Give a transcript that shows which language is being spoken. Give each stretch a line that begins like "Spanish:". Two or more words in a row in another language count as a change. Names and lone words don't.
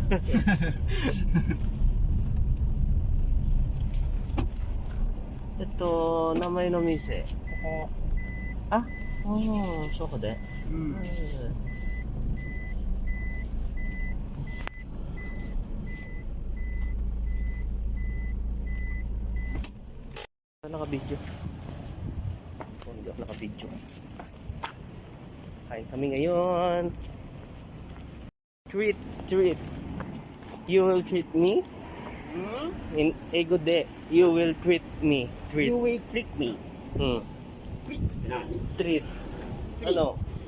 Japanese: 名前の店。そこで。Naka-video.
Filipino: Naka-video. Kain kami ngayon.
English: Treat. You will treat me? In a good day, you will treat me. You will treat me. Treat
Japanese: って何？
Filipino: Treat. Ano?